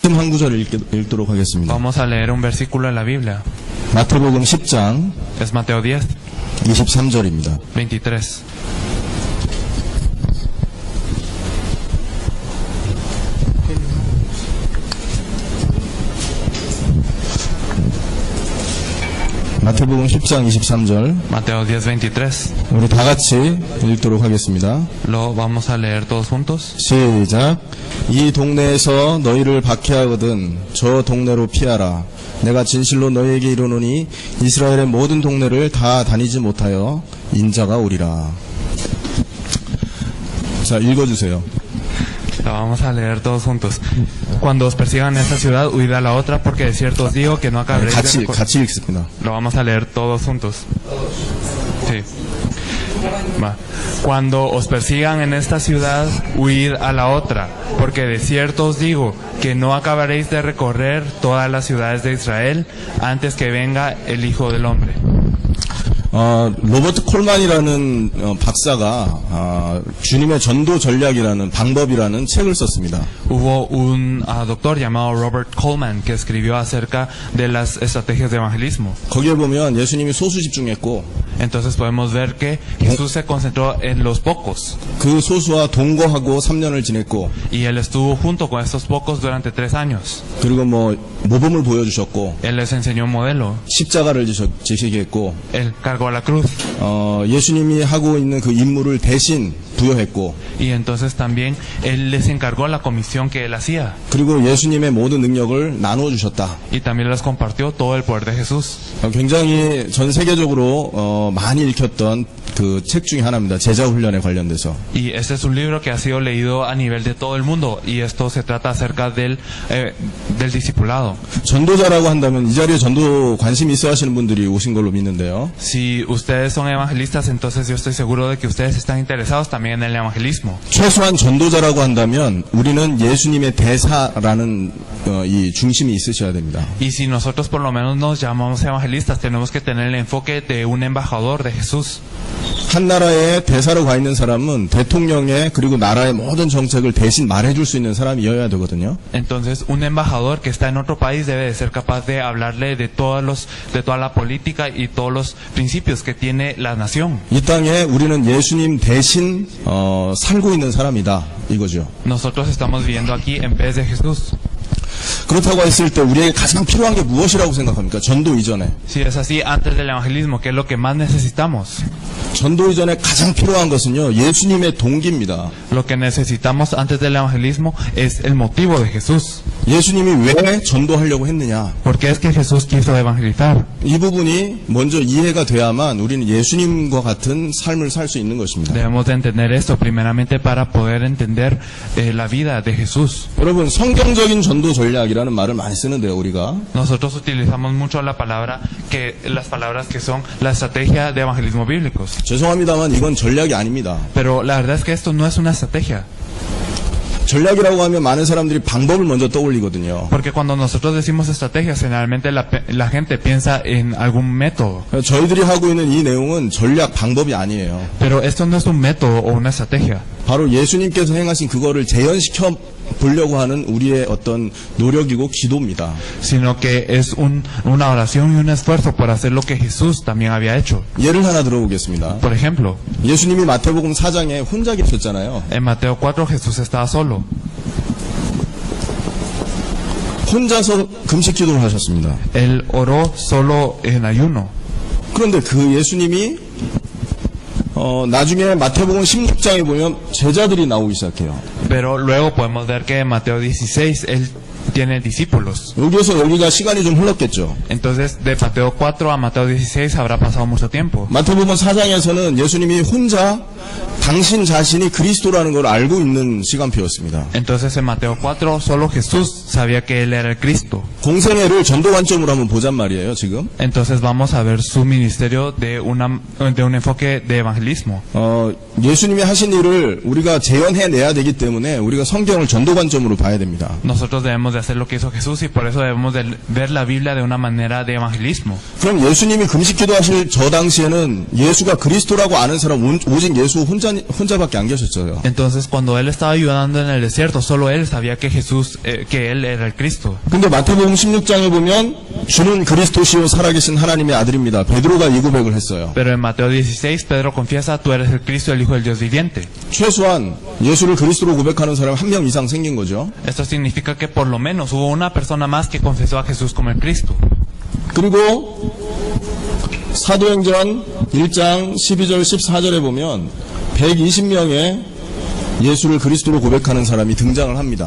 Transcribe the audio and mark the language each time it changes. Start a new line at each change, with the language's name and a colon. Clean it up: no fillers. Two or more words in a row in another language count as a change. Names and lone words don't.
Korean: 한 구절을 읽도록 하겠습니다.
Spanish: Vamos a leer un versículo de la Biblia.
Korean: 마태복음 10장
Spanish: Es Mateo 10,
Korean: 23절입니다. 23. 마태복음 10장 23절
Spanish: Mateo 10, 23.
Korean: 우리 다 같이 읽도록 하겠습니다.
Spanish: Lo vamos a leer todos juntos.
Korean: 시작. 이 동네에서 너희를 박해하거든 저 동네로 피하라. 내가 진실로 너희에게 이르노니 이스라엘의 모든 동네를 다 다니지 못하여 인자가 오리라. 자, 읽어주세요.
Spanish: Lo vamos a leer todos juntos. Cuando os persigan en esta ciudad, huid a la otra, porque de cierto os digo que no acabaréis de
Korean: 같이 읽습니다.
Spanish: Lo vamos a leer todos juntos. Sí. Va. Cuando os persigan en esta ciudad, huid a la otra, porque de cierto os digo que no acabaréis de recorrer todas las ciudades de Israel antes que venga el Hijo del Hombre.
Korean: 로버트 콜만이라는 박사가 주님의 전도 전략이라는 방법이라는 책을 썼습니다.
Spanish: Hubo un doctor llamado Robert Coleman que escribió acerca de las estrategias de evangelismo.
Korean: 거기에 보면 예수님이 소수 집중했고
Spanish: Entonces podemos ver que Jesús se concentró en los pocos.
Korean: 그 소수와 동거하고 3년을 지냈고
Spanish: Y él estuvo junto con estos pocos durante 3 años.
Korean: 그리고 모범을 보여주셨고
Spanish: Él les enseñó un modelo.
Korean: 십자가를 지시게 했고
Spanish: Él cargó la cruz.
Korean: 예수님이 하고 있는 그 임무를 대신 부여했고
Spanish: Y entonces también él les encargó la comisión que él hacía.
Korean: 그리고 예수님의 모든 능력을 나누어 주셨다.
Spanish: Y también les compartió todo el poder de Jesús.
Korean: 굉장히 전 세계적으로 많이 읽혔던 그 책 중에 하나입니다. 제자 훈련에 관련돼서.
Spanish: Y este es un libro que ha sido leído a nivel de todo el mundo. Y esto se trata acerca del discipulado.
Korean: 전도자라고 한다면 이 자리에 전도 관심 있어 하시는 분들이 오신 걸로 믿는데요.
Spanish: Si ustedes son evangelistas, entonces yo estoy seguro de que ustedes están interesados también en el evangelismo.
Korean: 최소한 전도자라고 한다면 우리는 예수님의 대사라는 이 중심이 있으셔야 됩니다.
Spanish: Y si nosotros por lo menos nos llamamos evangelistas, tenemos que tener el enfoque de un embajador de Jesús.
Korean: 한 나라의 대사로 가 있는 사람은 대통령의 그리고 나라의 모든 정책을 대신 말해줄 수 있는 사람이어야 되거든요.
Spanish: Entonces, un embajador que está en otro país debe de ser capaz de hablarle de toda la política y todos los principios que tiene la nación.
Korean: 이 땅에 우리는 예수님 대신 살고 있는 사람이다 이거죠.
Spanish: Nosotros estamos viviendo aquí en vez de Jesús.
Korean: 그렇다고 했을 때 우리에게 가장 필요한 게 무엇이라고 생각합니까? 전도 이전에.
Spanish: Si es así, antes del evangelismo, ¿qué es lo que más necesitamos?
Korean: 전도 이전에 가장 필요한 것은요, 예수님의 동기입니다.
Spanish: Lo que necesitamos antes del evangelismo es el motivo de Jesús.
Korean: 예수님이 왜 전도하려고 했느냐?
Spanish: ¿Por qué es que Jesús quiso evangelizar?
Korean: 이 부분이 먼저 이해가 돼야만 우리는 예수님과 같은 삶을 살 수 있는 것입니다.
Spanish: Debemos de entender esto primeramente para poder entender la vida de Jesús.
Korean: 여러분, 성경적인 전도 전략이라는 말을 많이 쓰는데요, 우리가.
Spanish: Nosotros utilizamos mucho las palabras que son la estrategia de evangelismo bíblicos.
Korean: 죄송합니다만 이건 전략이 아닙니다.
Spanish: Pero la verdad es que esto no es una estrategia.
Korean: 전략이라고 하면 많은 사람들이 방법을 먼저 떠올리거든요.
Spanish: Porque cuando nosotros decimos estrategias, generalmente la gente piensa en algún método.
Korean: 저희들이 하고 있는 이 내용은 전략 방법이 아니에요.
Spanish: Pero esto no es un método o una estrategia.
Korean: 바로 예수님께서 행하신 그거를 재현시켜 보려고 하는 우리의 어떤 노력이고 기도입니다.
Spanish: Sino que es una oración y un esfuerzo por hacer lo que Jesús también había hecho.
Korean: 예를 하나 들어보겠습니다.
Spanish: Por ejemplo,
Korean: 예수님이 마태복음 4장에 혼자 계셨잖아요.
Spanish: en Mateo 4 Jesús estaba solo.
Korean: 혼자서 금식 기도를 하셨습니다.
Spanish: Él oró solo en ayuno.
Korean: 그런데 그 예수님이 나중에 마태복음 16장에 보면 제자들이 나오기 시작해요.
Spanish: Pero luego podemos ver que en Mateo 16 él tiene discípulos.
Korean: 여기에서 여기가 시간이 좀 흘렀겠죠.
Spanish: Entonces, de Mateo 4 a Mateo 16 habrá pasado mucho tiempo.
Korean: 마태복음 4장에서는 예수님이 혼자 당신 자신이 그리스도라는 걸 알고 있는 시간표였습니다.
Spanish: Entonces, en Mateo 4 solo Jesús sabía que él era el Cristo.
Korean: 공생애를 전도 관점으로 한번 보잔 말이에요, 지금.
Spanish: Entonces, vamos a ver su ministerio de un enfoque de evangelismo.
Korean: 예수님이 하신 일을 우리가 재현해내야 되기 때문에 우리가 성경을 전도 관점으로 봐야 됩니다.
Spanish: Nosotros debemos de hacer lo que hizo Jesús y por eso debemos de ver la Biblia de una manera de evangelismo.
Korean: 그럼 예수님이 금식 기도하실 저 당시에는 예수가 그리스도라고 아는 사람 오직 예수 혼자밖에 안 계셨어요.
Spanish: Entonces, cuando él estaba ayudando en el desierto, solo él sabía que Jesús, que él era el Cristo.
Korean: 근데 마태복음 16장에 보면 주는 그리스도시요 살아계신 하나님의 아들입니다. 베드로가 이 고백을 했어요.
Spanish: Pero en Mateo 16, Pedro confiesa, tú eres el Cristo, el Hijo del Dios viviente.
Korean: 최소한 예수를 그리스도로 고백하는 사람 한 명 이상 생긴 거죠.
Spanish: Esto significa que por lo menos hubo una persona más que confesó a Jesús como el Cristo.
Korean: 그리고 사도행전 1장 12절 14절에 보면 120명의 예수를 그리스도로 고백하는 사람이 등장을 합니다.